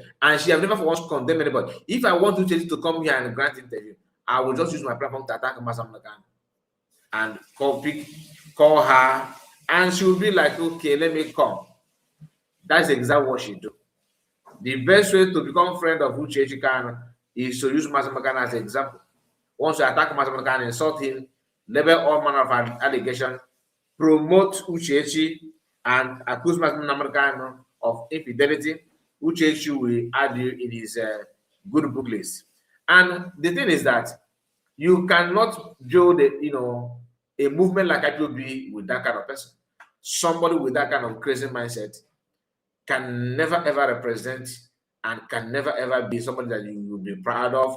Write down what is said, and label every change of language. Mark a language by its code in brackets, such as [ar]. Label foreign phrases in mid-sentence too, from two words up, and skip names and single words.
[en] And she has never once condemned anybody. If I want to come here and grant interview, I will just use my platform to attack Mazi Nnamdi Kanu and call her, and she will be like, okay, let me come. That's exactly what she do. The best way to become friend of Uchechi Kanu is to use Mazi Nnamdi Kanu as an example. Once you attack Mazi Nnamdi Kanu, insult him, label all manner of allegation, promote Uchechi, and accuse Mazi Nnamdi Kanu of infidelity, Uchechi will add you in his good book list. And the thing is that you cannot build a movement like IPOB with that kind of person. Somebody with that kind of crazy mindset can never ever represent and can never ever be somebody that you will be proud of.